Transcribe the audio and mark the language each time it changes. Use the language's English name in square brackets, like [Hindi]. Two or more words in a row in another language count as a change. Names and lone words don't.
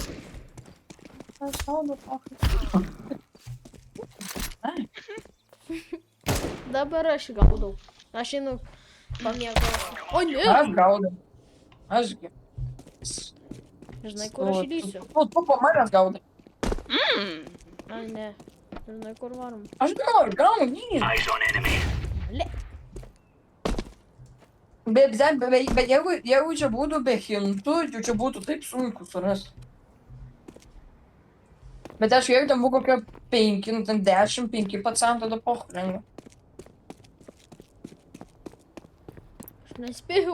[Lithuanian] Dabar aš gaudau. Aš einu pamiegosiu. O ne! Aš gaudau. Ašgi. Žinai, kur aš įlysiu? Tu po manęs gaudai. A, ne. Žinai, kur varom. Aš gaunu, jį. [English] Eyes on enemy. Le. [Lithuanian] Bet jeigu čia būtų be hintų, čia būtų taip sunku surasti. Bet aš jeigu ten buvo kokia 5, nu ten 10, 5%, tada pochrenga. Aš nespėjau.